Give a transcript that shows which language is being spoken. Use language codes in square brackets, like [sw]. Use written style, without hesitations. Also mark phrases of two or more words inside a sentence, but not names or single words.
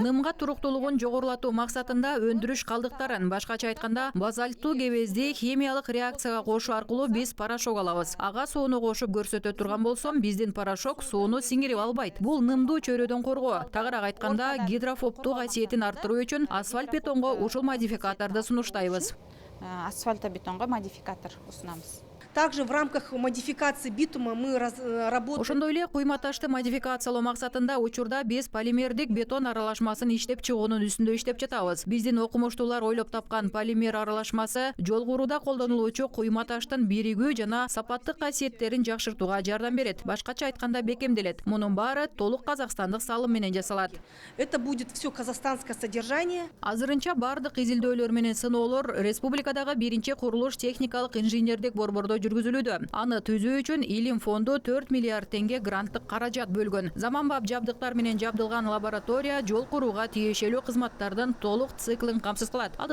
[ky] нымга туруктуулугун жогорулатуу максатында өндүрүш калдыктарын, башкача айтканда, базальттуу кебезди химиялык реакцияга кошуу аркылуу биз порошок алабыз. Ага сууну кошуп көрсөтө турган болсом, биздин порошок сууну сиңирип албайт. Бул нымдуу чөйрөдөн коргоо. Тагыраак айтканда, гидрофобтуу касиетин арттыруу үчүн асфальт бетонго ушул модификаторду сунуштайбыз. асфальтобетонго модификатор усунабыз. [ru] Также в рамках модификации битума мы работаем. [ky] Ошондой эле куйма ташты модификациялоо максатында учурда биз полимердик бетон аралашмасын иштеп чыгуунун үстүндө иштеп жатабыз. Биздин окумуштуулар ойлоп тапкан полимер аралашмасы жол курууда колдонулуучу куйма таштын биригүү жана сапаттык касиеттерин жакшыртууга жардам берет. Башкача айтканда бекемделет. Мунун баары толук казакстандык салым менен жасалат. [ru] Это будет все казахстанское содержание. [ky] Азырынча бардык изилдөөлөр менен сыноолор республикадагы биринчи курулуш техникалык инженердик борбордо жүргүзүлүүдө. Аны түзүү үчүн Илим фонду 4 миллиард теңге гранттык каражат бөлгөн. Заманбап жабдыктар менен жабдылган лаборатория жол курууга тиешелүү кызматтардын толук циклин камсыз кылат.